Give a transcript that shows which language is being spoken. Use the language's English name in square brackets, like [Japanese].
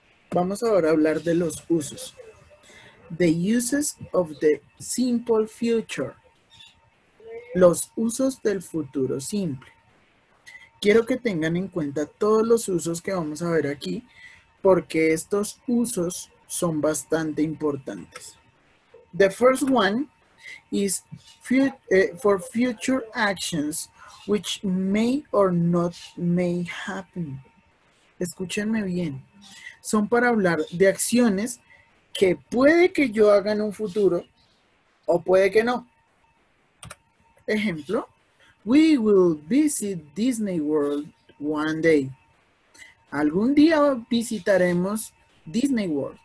[Spanish] Vamos ahora a hablar de los usos. [English] The uses of the simple future. [Spanish] Los usos del futuro simple. Quiero que tengan en cuenta todos los usos que vamos a ver aquí, porque estos usos son bastante importantes. [English] The first one is for future actions which may or not may happen. [Spanish] Escúchenme bien. Son para hablar de acciones que puede que yo haga en un futuro o puede que no. Ejemplo, [English] we will visit Disney World one day. [Spanish] Algún día visitaremos Disney World.